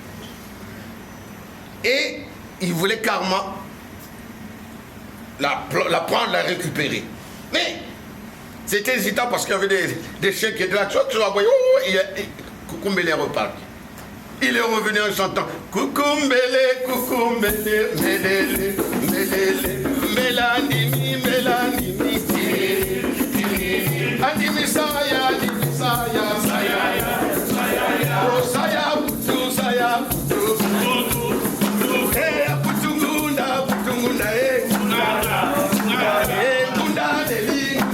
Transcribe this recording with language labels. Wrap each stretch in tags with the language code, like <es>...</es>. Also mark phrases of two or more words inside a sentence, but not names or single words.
<fr>Et il voulait carrément la prendre, la récupérer. Mais c'était hésitant parce qu'il y avait des chiens qui étaient là. Tu vois, Kukumbele est reparti. Il est revenu en chantant Kukumbele, Kukumbele, Melele, Melele, Melanimi, Melanimi, Animi Saya, Animi Saya, Saya. Saya putu, saya putu, putungunda, putungunda, gunda leli,</fr>